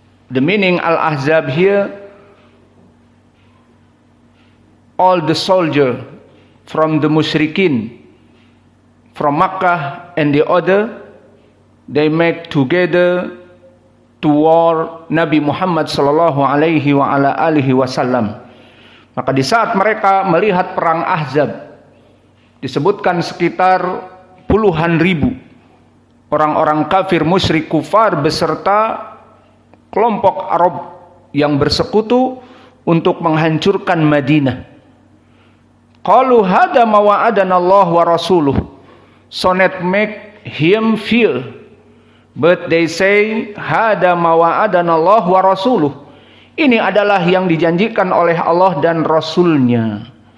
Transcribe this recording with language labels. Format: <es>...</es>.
<en>The meaning al-ahzab here, all the soldier from the musyrikin, from Makkah and the other, they make together to war Nabi Muhammad</en> <ar>sallallahu alaihi wa ala alihi wasallam.</ar> <id>Maka di saat mereka melihat perang Ahzab, disebutkan sekitar puluhan ribu orang-orang kafir musyrik kufar beserta kelompok Arab yang bersekutu untuk menghancurkan Madinah.</id> <ar>Qalu hada ma wa'adana Allah wa rasuluh.</ar> <en>So not make him feel, but they say</en> <ar>hada ma wa'adana Allah wa rasuluh.</ar> <id>Ini adalah yang dijanjikan oleh Allah dan Rasulnya.</id>